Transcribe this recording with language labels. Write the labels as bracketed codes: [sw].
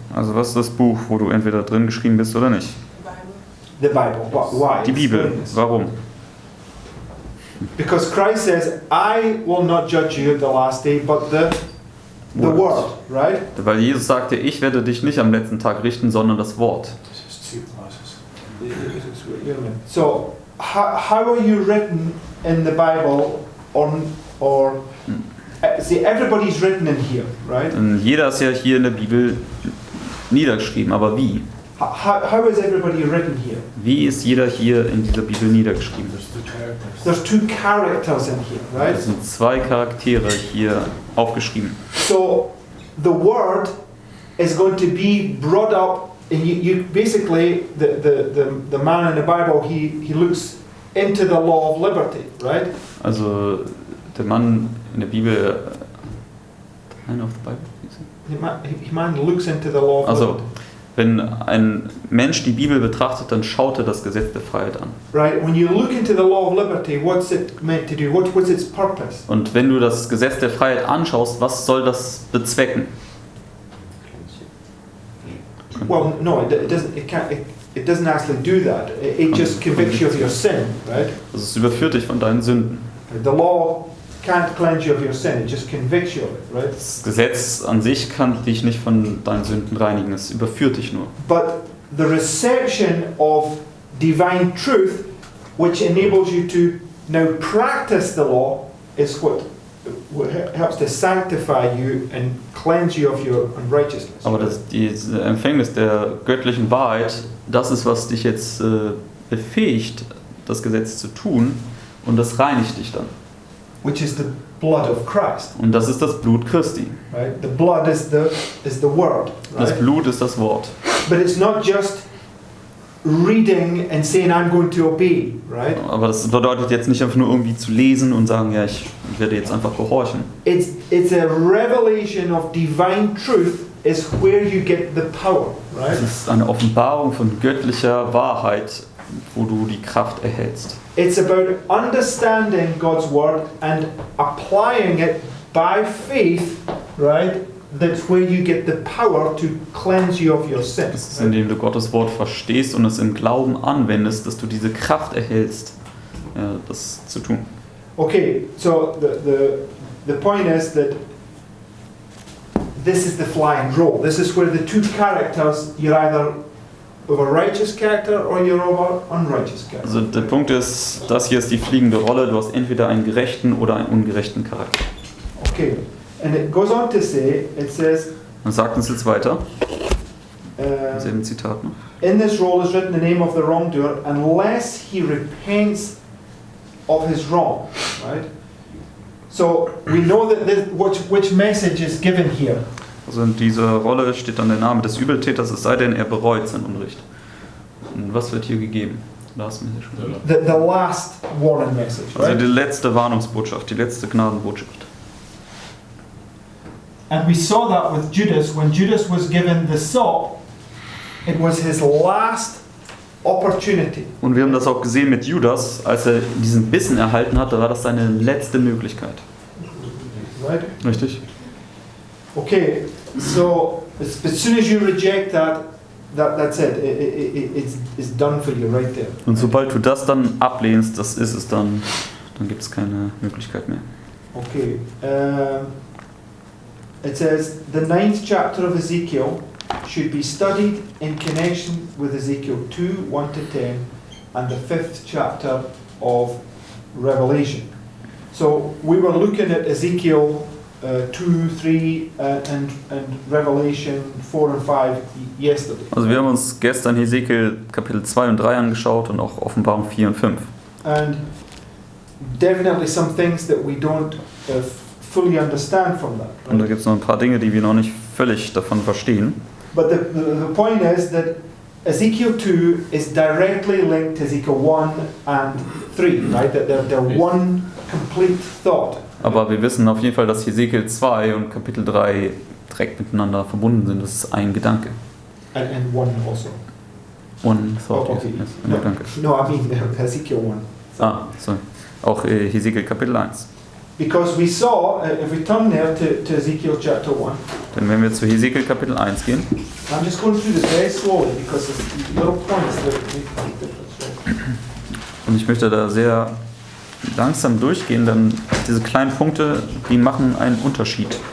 [de] Also was ist das Buch, wo du entweder drin geschrieben bist oder nicht? [en] The Bible. Why? [de] Die Bibel. [en] Explain this. [de] Warum? [en] Because Christ says, I will not judge you at the last day, but the word, right? [de] Weil Jesus sagte, ich werde dich nicht am letzten Tag richten, sondern das Wort. [en] This is two classes. So, how are you written in the Bible or see, everybody's written in here, right? [de] Und jeder ist ja hier in der Bibel niedergeschrieben, aber wie? [en] How is everybody written here? [de] Wie ist jeder hier in dieser Bibel niedergeschrieben? [en] There's two characters in here, right? [de] Es sind zwei Charaktere hier aufgeschrieben. [en] So the word is going to be brought up, and you basically the man in the Bible he looks into the law of liberty, right? [de] Also der Mann in der Bibel, [en] man of the Bible. The man looks into the law of [de] Also [en] liberty. [de] wenn ein Mensch die Bibel betrachtet, dann schaut er das Gesetz der Freiheit an. [en] Right. When you look into the law of liberty, what's it meant to do? What's its purpose? [de] Und wenn du das Gesetz der Freiheit anschaust, was soll das bezwecken? [en] Well, no, it doesn't. It doesn't actually do that. It just convicts you of your sin, right? [de] Also es überführt dich von deinen Sünden. [en] The law can't cleanse you of your sin. It just convicts you of it, right? [de] Das Gesetz an sich kann dich nicht von deinen Sünden reinigen, es überführt dich nur. [en] But the reception of divine truth, which enables you to now practice the law, is what helps to sanctify you and cleanse you of your unrighteousness. [de] Aber diese Empfängnis der göttlichen Wahrheit, das ist, was dich jetzt befähigt, das Gesetz zu tun, und das reinigt dich dann. [en] Which is the blood of Christ. [de] Und das ist das Blut Christi. [en] Right? The blood is the word. [de] Das [en] Right? [de] Blut ist das Wort. [en] But it's not just reading and saying I'm going to obey, right? [de] Aber das bedeutet jetzt nicht einfach nur irgendwie zu lesen und sagen, ja, ich werde jetzt einfach gehorchen. [en] It's a revelation of divine truth is where you get the power, right? [de] Es ist eine Offenbarung von göttlicher Wahrheit, wo du die Kraft erhältst. [en] It's about understanding God's word and applying it by faith, right? That's where you get the power to cleanse you of your [de] Es [en] sins. [de] ist, indem du Gottes Wort verstehst und es im Glauben anwendest, dass du diese Kraft erhältst, das zu tun. [en] Okay, so the point is that this is the flying roll. This is where the two characters, you're either of a righteous character or you're of an unrighteous character. [de] Also der Punkt ist, das hier ist die fliegende Rolle, du hast entweder einen gerechten oder einen ungerechten Charakter. [en] Okay, and it goes on to say, it says, [de] Man sagt uns jetzt weiter, im selben Zitat noch. [en] in this roll is written the name of the wrongdoer unless he repents of his wrong, right? So we know that which message is given here. [de] Also in dieser Rolle steht dann der Name des Übeltäters, es sei denn, er bereut sein Unrecht. Und was wird hier gegeben? [en] Last message. The last warning message, [de] Also [en] right? [de] die letzte Warnungsbotschaft, die letzte Gnadenbotschaft. [en] And we saw that with Judas. When Judas was given the sop, it was his last opportunity. [de] Und wir haben das auch gesehen mit Judas, als er diesen Bissen erhalten hat, da war das seine letzte Möglichkeit. [en] Right? [de] Richtig? [en] Okay, so as soon as you reject that's it. It's done for you right there. [de] Und sobald du das dann ablehnst, das ist es dann gibt es keine Möglichkeit mehr. [en] Okay. It says the 9th chapter of Ezekiel should be studied in connection with Ezekiel 2, 1 to 10, and the 5th chapter of Revelation. So we were looking at Ezekiel 2, 3, and Revelation 4 and 5 yesterday. [de] Also wir haben uns gestern Hesekiel Kapitel 2 und 3 angeschaut und auch Offenbarung 4 und 5. [en] And definitely some things that we don't fully understand from that. [de] Und da gibt es noch ein paar Dinge, die wir noch nicht völlig davon verstehen. [en] But the point is that Ezekiel 2 is directly linked to Ezekiel 1 and 3, right? That they're one complete thought. [de] Aber wir wissen auf jeden Fall, dass Hesekiel 2 und Kapitel 3 direkt miteinander verbunden sind. Das ist ein Gedanke. [en] And 1 also. One thought, Oh, okay. [de] yes, ein [en] No, [de] Gedanke. [en] no, I mean Ezekiel 1. [de] Sorry. Auch Hesekiel Kapitel 1. [en] Because we saw, if we turn there to Ezekiel chapter 1, [de] Denn wenn wir zu Hesekiel Kapitel 1 gehen, [en] I'm just going through this very slowly because there's little points that make a difference. [de] und ich möchte da sehr langsam durchgehen, denn diese kleinen Punkte, die machen einen Unterschied.